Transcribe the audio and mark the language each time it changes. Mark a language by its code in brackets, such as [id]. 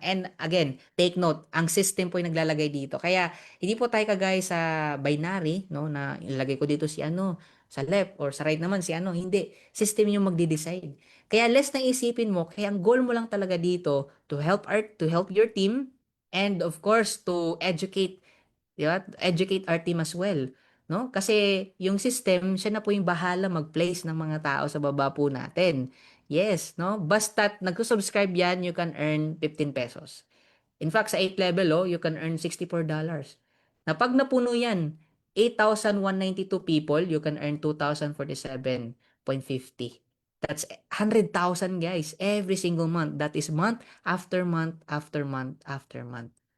[tl] And again, take note, ang system po yung naglalagay dito. Kaya, hindi po tayo kagaya sa binary, no, na ilagay ko dito si ano, sa left, or sa right naman si ano. Hindi. System yung magde-decide. Kaya less na isipin mo, kaya ang goal mo lang talaga dito [en] to help your team and of course to educate, [tl] di ba? [en] Educate our team as well, no? [tl] Kasi yung system, siya na po yung bahala mag-place ng mga tao sa baba po natin. [en] Yes, no? Basta't nagko-subscribe yan, you can earn 15 pesos. In fact, sa 8th level, you can earn $64. [tl] Na pag napuno yan, [en] 8,192 people, you can earn 2,047.50. That's 100,000 guys, every single month. That is month after month after month after month.